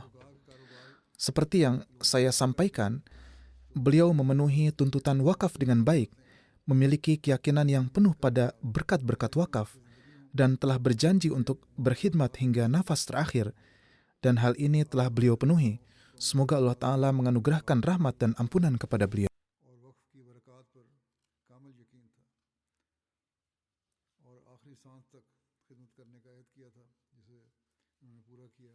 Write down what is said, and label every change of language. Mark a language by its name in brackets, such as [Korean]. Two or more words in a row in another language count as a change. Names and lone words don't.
[Indonesian] Seperti yang saya sampaikan, beliau memenuhi tuntutan wakaf dengan baik, memiliki keyakinan yang penuh pada berkat-berkat wakaf, dan telah berjanji untuk berkhidmat hingga nafas terakhir, dan hal ini telah beliau penuhi. Semoga Allah Ta'ala menganugerahkan rahmat dan ampunan kepada beliau. [Urdu] اور وقف کی برکات پر کامل یقین تھا اور آخری سانس تک خدمت کرنے کا عہد کیا تھا، جسے انہوں نے پورا کیا.